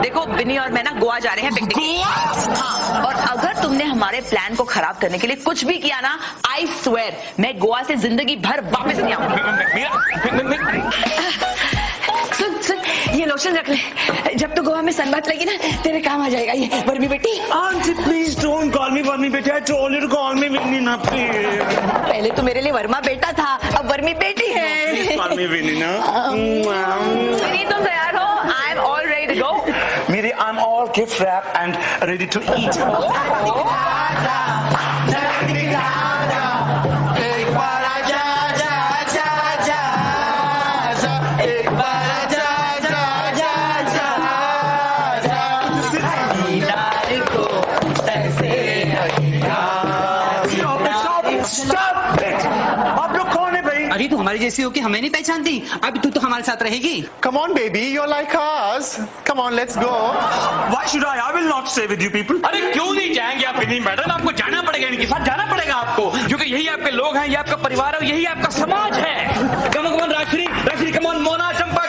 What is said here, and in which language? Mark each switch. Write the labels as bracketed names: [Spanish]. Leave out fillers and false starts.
[Hindi] देखो विनी और मैं ना गोवा जा रहे हैं पिकनिक। हाँ, और अगर तुमने हमारे प्लान को खराब करने के लिए कुछ भी किया ना, [English] I swear [Hindi] मैं गोवा से जिंदगी भर वापस नहीं आऊंगी। सुन ये लोशन रख ले, जब तो गोवा में सनबाथ लगी ना तेरे काम आ जाएगा ये। वर्मी बेटी, [English] Auntie, please don't call me Varmi बेटी. I told you to call me Vinny ना, please. [Hindi] पहले तो मेरे लिए वर्मा बेटा था, अब वर्मी बेटी है। [English] Please call me Vinny ना. [Hindi] विनी तुम तैयार हो? [English] I am all ready to go. Miri, I'm all gift wrapped and ready to eat. Stop it! [Hindi] आप लोग कौन है भाई? अरे तू हमारी जैसी हो कि हमें नहीं पहचानती? अब तू तो हमारे साथ रहेगी। [English] Come on, baby, you're like us. Come on, let's go. Why should I? I will not stay with you people. [Hindi] अरे क्यों नहीं जाएंगे आप विनी मैडम? आपको जाना पड़ेगा, इनके साथ जाना पड़ेगा आपको, क्योंकि यही आपके लोग हैं, ये आपका परिवार है, यही आपका समाज है। [English] come on [Hindi] Rajshree, come on Mona.